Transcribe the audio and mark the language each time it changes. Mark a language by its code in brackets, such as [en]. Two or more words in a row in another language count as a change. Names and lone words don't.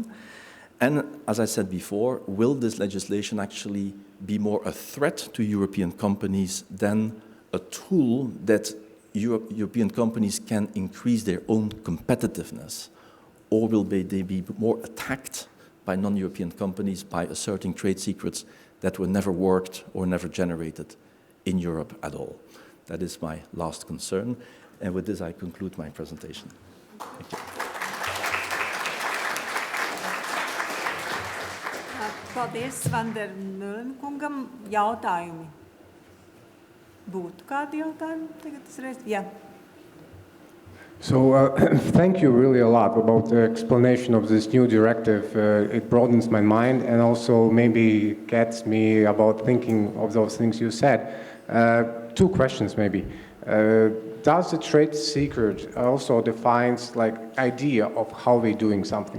[en] And as I said before, will this legislation actually be more a threat to European companies than a tool that European companies can increase their own competitiveness? Or will they be more attacked by non-European companies by asserting trade secrets that were never worked or never generated in Europe at all? That is my last concern. And with this, I conclude my presentation. Thank you. [lv] Paldies Vandermēlens kungam. Jautājumi? Būtu kādi jautājumi tagad uzreiz? Jā. [en] So thank you really a lot about the explanation of this new directive. It broadens my mind and also maybe gets me about thinking of those things you said. Two questions maybe. Does the trade secret also defines like idea of how we're doing something?